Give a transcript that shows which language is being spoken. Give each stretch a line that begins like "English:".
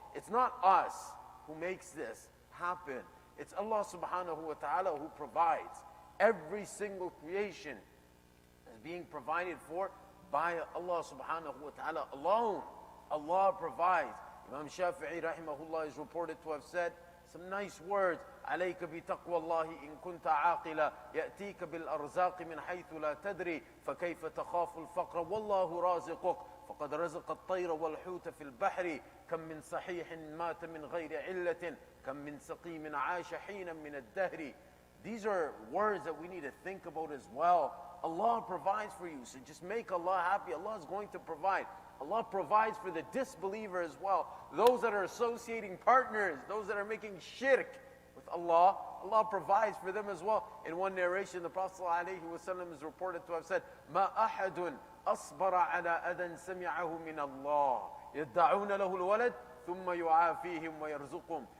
English: It's not us who makes this happen. It's Allah subhanahu wa ta'ala who provides. Every single creation is being provided for by Allah subhanahu wa ta'ala alone. Allah provides. Imam Shafi'i rahimahullah is reported to have said some nice words.
Arabic: عليك بتقوى الله إن كنت عاقلا يأتيك بالأرزاق من حيث لا تدري فكيف تخاف الفقر والله رازقك فقد رزق الطير والحوت في البحر كم من صحيح مات من غير علة كم من سقيم عاش حينا من الدهر.
English: These are words that we need to think about as well. Allah provides for you, so just make Allah happy. Allah is going to provide. Allah provides for the disbeliever as well. Those that are associating partners, those that are making shirk with Allah, Allah provides for them as well. In one narration, the Prophet ﷺ is reported to have said,
Arabic: مَا أَحَدٌ أَصْبَرَ عَلَىٰ أَذًا سَمِعَهُ مِنَ اللَّهِ يَدَّعُونَ لَهُ الْوَلَدِ ثُمَّ يُعَافِيهِمْ وَيَرْزُقُهُم.